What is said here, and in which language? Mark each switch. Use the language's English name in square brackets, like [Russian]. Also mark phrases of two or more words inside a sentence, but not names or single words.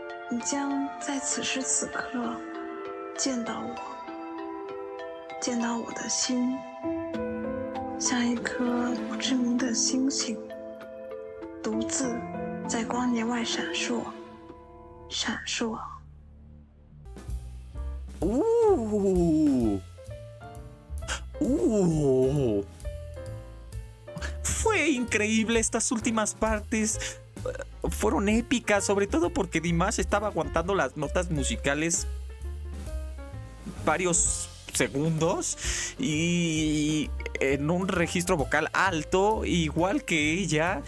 [Chinese] 你将在此时此刻见到我，见到我的心，像一颗不知名的星星，独自在光年外闪烁，闪烁。 [Spanish] Fue increíble estas últimas partes. Fueron épicas, sobre todo porque Dimash estaba aguantando las notas musicales varios segundos y en un registro vocal alto, igual que ella.